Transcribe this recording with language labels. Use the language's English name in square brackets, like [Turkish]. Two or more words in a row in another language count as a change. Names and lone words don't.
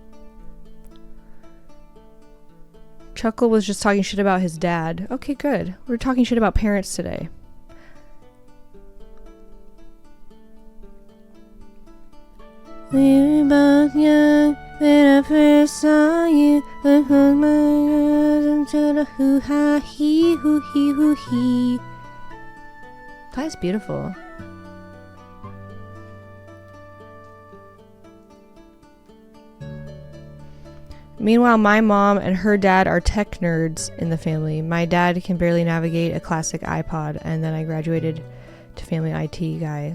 [English] Chuckle was just talking shit about his dad. Okay, good. We're talking shit about parents today. We were both young when I first saw you. I hung my eyes into the hoo-ha, hee, hoo-hee, hoo-hee. That is beautiful. Meanwhile, my mom and her dad are tech nerds in the family. My dad can barely navigate a classic iPod, and then I graduated to family IT guy.